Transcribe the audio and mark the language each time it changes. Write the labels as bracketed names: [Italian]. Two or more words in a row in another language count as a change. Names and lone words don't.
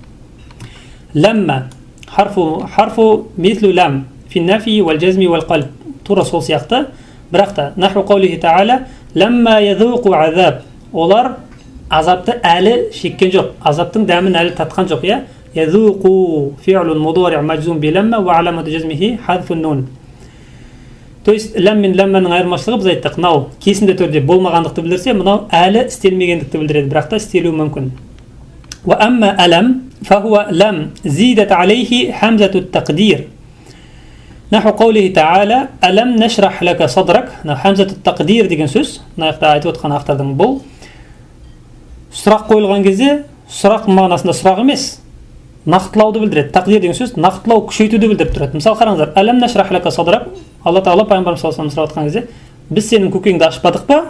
[Arabic] لما حرف مثل لم في النفي والجزم والقلب. [Kazakh] Тура сол сияқты. Бірақ та [Arabic] نحو قوله تعالى لما يذوقوا عذاب. [Kazakh] Олар азапты әлі шеккен жоқ. Азаптың дәмін әлі татқан жоқ, иә? [Arabic] يذوق فعل مضارع مجزوم بلما وعلامة جزمه حذف النون. [Russian] То есть [Kazakh] ләм мен ләмманың айырмашылығы біз айттық, мынау кесімді түрде болмағандықты білдірсе, мынау әлі істелмегендікті білдіреді, бірақ та істелуі мүмкін. [Arabic] وأما ألم فهو لم زيدت عليه حمزة التقدير نحو قوله تعالى ألم نشرح لك صدرك. حمزة التقدير [Kazakh] деген сөз, мына айтып отқан автордың бұл сұрақ қойылған кезде сұрақ мағынасында сұрақ емес, нақтылауды білдіреді. Тақдир деген сөз нақтылау, күшейтуді білдіріп тұрады. Мысалы қараңыздар, [Arabic] ألم نشرح لك صدرك. [Kazakh] Алла Тағала пайғамбарымыз [Arabic] صلى الله عليه وسلم [Kazakh] сұрап отқан кезде, біз сенің көкеңді ашпадық па?